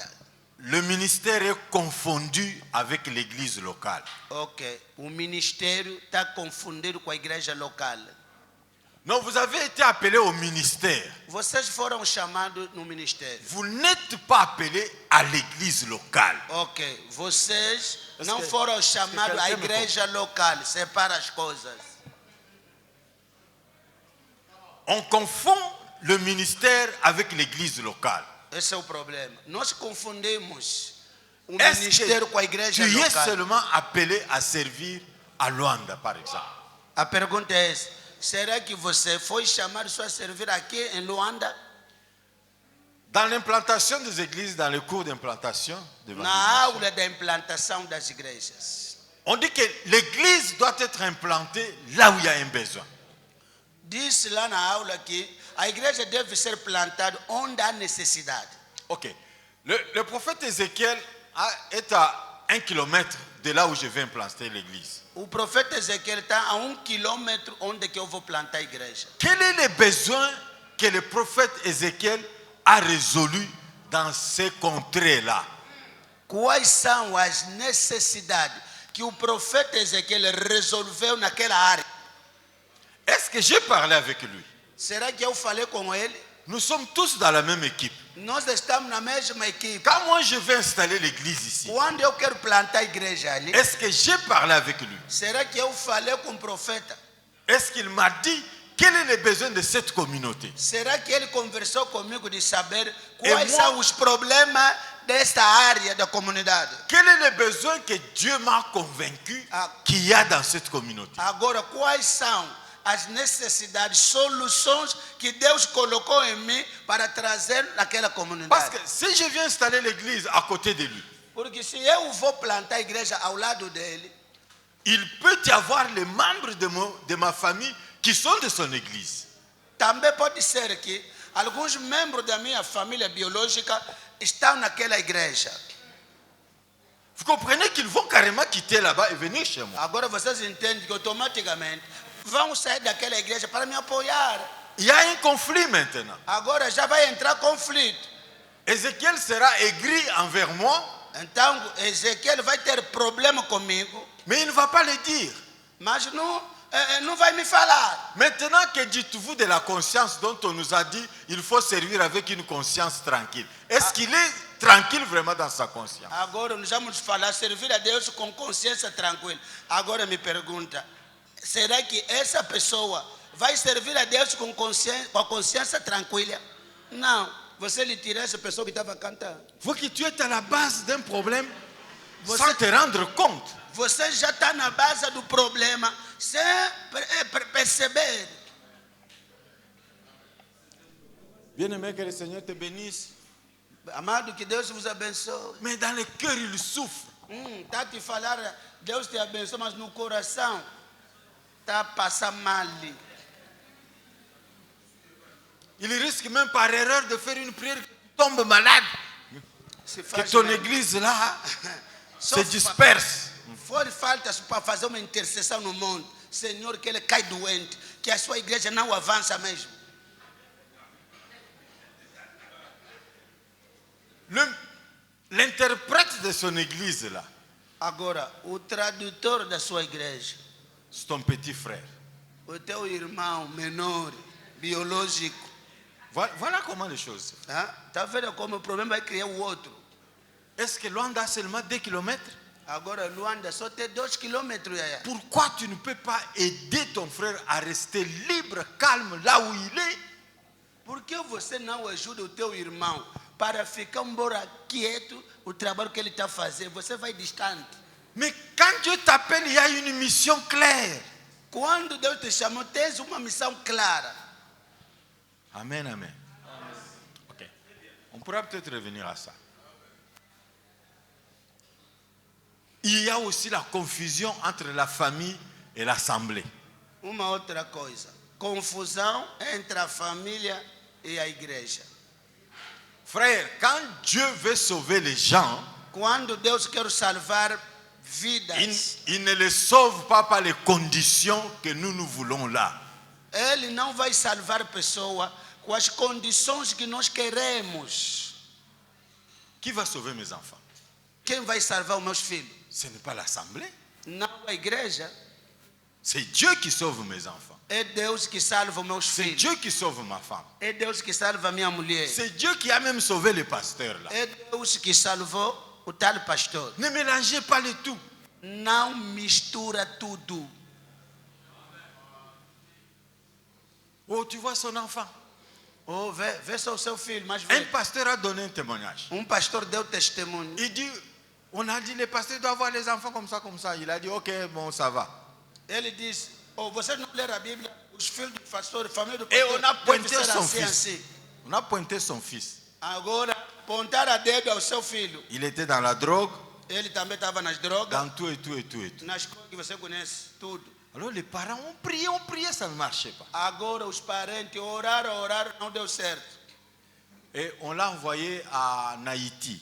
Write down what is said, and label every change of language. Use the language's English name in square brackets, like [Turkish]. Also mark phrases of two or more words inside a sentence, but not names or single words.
[French] Le ministère est confondu avec l'église locale. [Portuguese] Ok, o ministério está confundido com a igreja local. [French] Non, vous avez été appelé au ministère. [Portuguese] Vocês foram chamados no ministério. [French] Vous n'êtes pas appelé à l'église locale. [Portuguese] Ok, vocês não que- foram chamados à [French] quelqu'un me [Portuguese] igreja local. Separa as coisas. [French] On confond le ministère avec l'église locale. [Portuguese] Esse é o problema. Nós confundimos o [French] Est-ce [Portuguese] ministério com a [French] que [Portuguese] igreja [French] tu es [Portuguese] local. [French] seulement appelé à servir à Luanda, par exemple? [Portuguese] A pergunta é essa. Será que você foi chamado só a servir aqui em Luanda? [French] Dans l'implantation des églises, dans les cours d'implantation, [Portuguese] Na [French] d'évangélisation, [Portuguese] aula da implantação das igrejas. [French] on dit que l'église doit être implantée là où il y a un besoin. [Portuguese] Disse lá na aula que a igreja deve ser plantada onde há necessidade. Ok. [French] Le prophète Ézéchiel est à 1 kilomètre de là où je vais implanter l'église. [Portuguese] O profeta Ezequiel está a 1 quilômetro onde que eu vou plantar a igreja. [French] Quel est le besoin que le prophète Ézéchiel a résolu dans ces contrées-là? [Portuguese] Quais são as necessidades que o profeta Ezequiel resolveu naquela área? [French] Est-ce que j'ai parlé avec lui? [Portuguese] Será que eu falei com ele? [French] Nous sommes tous dans la même équipe. [Portuguese] Nós estamos na mesma equipe. [French] Quand moi je vais installer l'église ici, [Portuguese] Quando eu quero plantar a igreja ali, [French] est-ce que j'ai parlé avec lui? [Portuguese] será que eu falei com o profeta? [French] Est-ce qu'il m'a dit quel est le besoin de cette communauté? [Portuguese] Será que ele conversou comigo de saber E quais [French] moi- [Portuguese] são os problemas desta área da comunidade? [French] Quel est le besoin que Dieu m'a convaincu Ah. qu'il y a dans cette communauté? [Portuguese] Agora, quais são as necessidades, soluções que Deus colocou em mim para trazer naquela [French] Parce [Portuguese] comunidade? [French] que si je viens installer l'église à côté de lui, [Portuguese] Porque se eu vou plantar a igreja ao lado dele, [French] il peut y avoir les membres de ma famille qui sont de son église. [Portuguese] também pode ser que alguns membros da minha família biológica estão naquela igreja. [French] Vous comprenez qu'ils vont carrément quitter là-bas et venir chez moi. [Portuguese] Agora vocês entendem que automaticamente vão sair daquela igreja para me apoiar. [French] Il y a un conflit maintenant. [Portuguese] Agora já vai entrar conflito. [French] Ézéchiel sera aigri envers moi, [Portuguese] Então Ezequiel vai ter problema comigo, [French] mais il ne va pas le dire. [Portuguese] mas não vai me falar. [French] Maintenant, que dites-vous de la conscience dont on nous a dit il faut servir avec une conscience tranquille? Est-ce qu'il est tranquille vraiment dans sa conscience? [Portuguese] Agora nós vamos falar servir a Deus com consciência tranquila. Agora me pergunta, será que essa pessoa vai servir a Deus com a consciência tranquila? Não. Você lhe tira essa pessoa que estava cantando. [French] Faut que tu es à la base d'un problème sans te rendre compte. [Portuguese] Você já está na base do problema sem perceber. [French] Bien-aimé, que le Seigneur te bénisse. [Portuguese] Amado, que Deus vos abençoe. [French] Mais dans le cœur, il souffre. [Portuguese] Tá te falar, Deus te abençoe, mas no coração tá passando mal. [French] Il risque même par erreur de faire une prière qui tombe malade. [Portuguese] Se [French] Que [Portuguese] faz [French] ton [Portuguese] mal. [French] église là [Portuguese] Só [French] se disperse. [Portuguese] For falta para fazer uma intercessão no mundo. Senhor, que ele cai doente, que a sua igreja não avança mesmo. [French] L'interprète de son église là, [Portuguese] Agora, o tradutor da sua igreja, [French] c'est ton petit frère. [Portuguese] o teu irmão menor, biológico, [French] Voilà comment les choses. [Portuguese] tá vendo como o problema vai criar o outro? [French] Est-ce que Luanda a seulement 2 kilomètres? [Portuguese] Agora, Luanda só tem 2 quilômetros. [French] Pourquoi tu ne peux pas aider ton frère à rester libre, calme là où il est? [Portuguese] Por que você não ajuda o teu irmão para ficar embora quieto o trabalho que ele está fazendo? Você vai distante. [French] Mais quand Dieu t'appelle, il y a une mission claire. [Portuguese] Quando Deus te chamou, tens uma missão clara. Amen, amen. Ok. [French] On pourra peut-être revenir à ça. Il y a aussi la confusion entre la famille et l'assemblée. [Portuguese] Uma outra coisa, confusão entre a família e a igreja. [French] Frère, quand Dieu veut sauver les gens, [Portuguese] Quando Deus quer salvar vidas, [French] il ne les sauve pas par les conditions que nous voulons là. [Portuguese] Ele não vai salvar pessoa com as condições que nós queremos. [French] Qui va sauver mes enfants? [Portuguese] Quem vai salvar os meus filhos? [French] Ce n'est pas l'assemblée. [Portuguese] Não a igreja. [French] C'est Dieu qui sauve mes enfants. [Portuguese] É Deus que salva os meus [French] C'est [Portuguese] filhos. [French] Dieu qui sauve ma femme. [Portuguese] É Deus que salva a minha mulher. [French] C'est Dieu qui a même sauvé le pasteur là. [Portuguese] É Deus que salvou o tal pastor. [French] Ne mélangez pas le tout. [Portuguese] Não mistura tudo. [French] Oh, tu vois son enfant. [Portuguese] Oh, vê só o seu filho, mas [French] Un [Portuguese] vê. [French] pasteur a donné un témoignage. [Portuguese] Pastor deu testemunho. [French] Il dit, on a dit, le pasteur doit avoir les enfants comme ça, comme ça. Il a dit, ok, bon, ça va. [Portuguese] Ele disse, vocês não leram a Bíblia? Os filhos do pastor, família do [French] Et [Portuguese] pastor, [French] on a [Portuguese] deve [French] pointé [Portuguese] ser [French] son [Portuguese] assim, [French] fils. [Portuguese] assim. [French] On a pointé son fils. [Portuguese] Agora, apontar a dedo ao seu filho. [French] Il était dans la drogue, [Portuguese] Ele também estava nas drogas, [French] dans tout et tout et tout et tout. [Portuguese] nas coisas que você conhece, tudo. [French] Alors les parents ont prié, ça ne marchait pas. [Portuguese] Agora os parentes oraram, não deu certo. [French] Et on l'a envoyé en Haïti